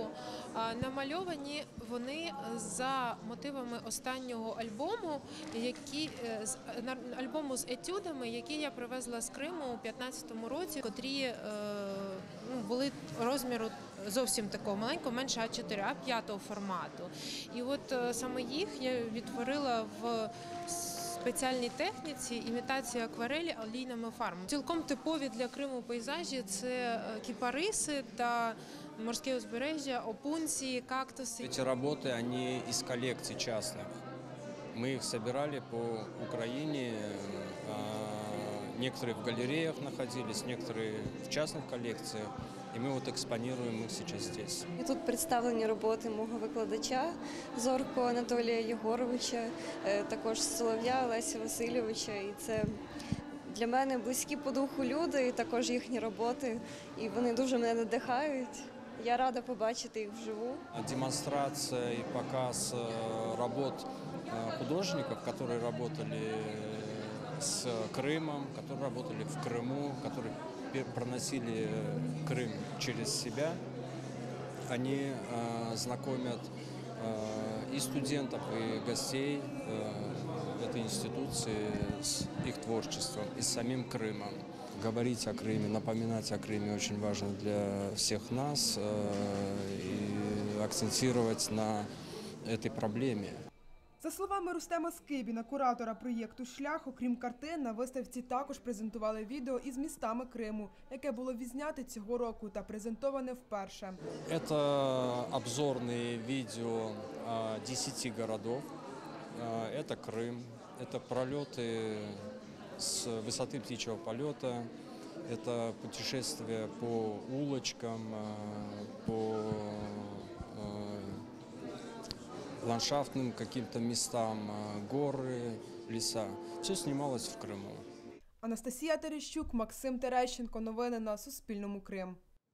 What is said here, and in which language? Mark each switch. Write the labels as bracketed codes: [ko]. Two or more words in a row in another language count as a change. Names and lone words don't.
[uk] Намальовані вони за мотивами останнього альбому, альбому з етюдами, який я привезла з Криму у 2015 році, котрі були розміру зовсім такого маленького, менше А4, А5 формату. І от саме їх я відтворила в спеціальній техніці імітація акварелі олійними фарбами. Цілком типові для Криму пейзажі – це кіпариси та морське узбережжя, опунції, кактуси. [ru] Эти работы, они из коллекций частных. Мы их собирали по Украине, некоторые в галереях находились, некоторые в частных коллекциях. [uk] І ми експонуємо їх зараз здесь. І тут представлені роботи мого викладача Зорко Анатолія Єгоровича, також Солов'я Олеся Васильовича. І це для мене близькі по духу люди, і також їхні роботи. І вони дуже мене надихають. Я рада побачити їх вживу. Демонстрація і показ робот художників, які працювали [ru] с Крымом, которые работали в Крыму, которые проносили Крым через себя. Они знакомят и студентов, и гостей этой институции с их творчеством и с самим Крымом. Говорить о Крыме, напоминать о Крыме очень важно для всех нас и акцентировать на этой проблеме. [uk] За словами Рустема Скибіна, куратора проєкту «Шлях», окрім картин, на виставці також презентували відео із містами Криму, яке було відзнято цього року та презентоване вперше. Це обзорні відео 10 городів. Це Крим, це прольоти з висоти птичого польоту, це [ru] путешествия по улочкам, по ландшафтным каким-то местам, горы, леса. Все снималось в Крыму. [uk] Анастасія Терещук, Максим Терещенко. Новини на Суспільному. Крим.